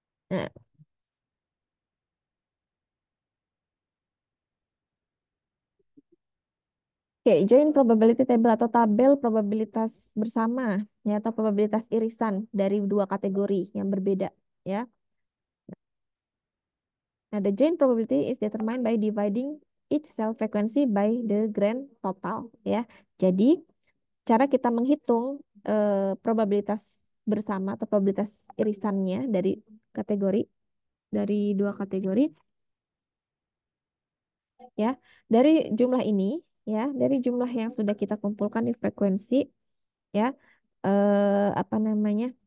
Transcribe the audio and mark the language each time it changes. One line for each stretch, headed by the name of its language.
Indonesian: Nah, oke, join probability table atau tabel probabilitas bersama ya atau probabilitas irisan dari dua kategori yang berbeda ya.
English: Nah, the joint probability is determined by dividing each cell frequency by the grand total ya.
Indonesian: Jadi, cara kita menghitung probabilitas bersama atau probabilitas irisannya kategori dari dua kategori ya. Dari jumlah ini ya, dari jumlah yang sudah kita kumpulkan di frekuensi ya apa namanya?